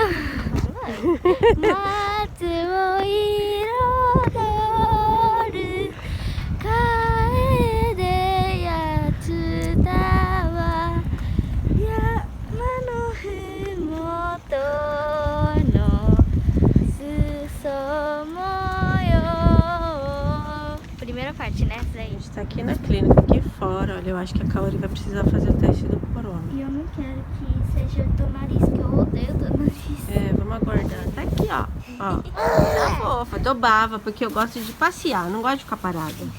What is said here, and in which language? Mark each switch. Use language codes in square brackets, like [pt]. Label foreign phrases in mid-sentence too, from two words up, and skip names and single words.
[ja] 松を彩る楓や蔦は山のふもとの裾模様. [pt] Primeira parte, né? Essa A aí. gente tá aqui na clínica, aqui fora. Olha, eu acho que a Kaori vai precisar fazer o teste do corona. E eu não quero que seja do nariz, que eu odeio do nariz. É, vamos aguardar. Tá aqui, ó. Ó. Tá fofa, tô bava, porque eu gosto de passear, não gosto de ficar parada.